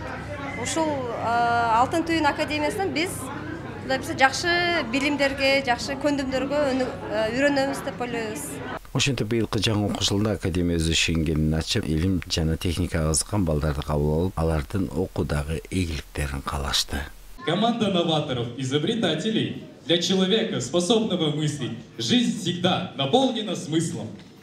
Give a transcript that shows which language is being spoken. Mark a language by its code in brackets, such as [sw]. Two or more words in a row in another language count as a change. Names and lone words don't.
[ky] Ушул Алтын түйүн академиясынан биз кудай буйрса жакшы билимдерге, жакшы көндүмдөргө үйрөнөбүз деп ойлойбуз. Ошентип быйылкы жаңы окуу жылында академия өз ишенгенин ачып, илим жана техникага кызыккан балдарды кабыл алып, алардын окуудагы ийгиликтерин каалашты. [ru] Команда новаторов, изобретателей. Для человека, способного мыслить, жизнь всегда наполнена смыслом.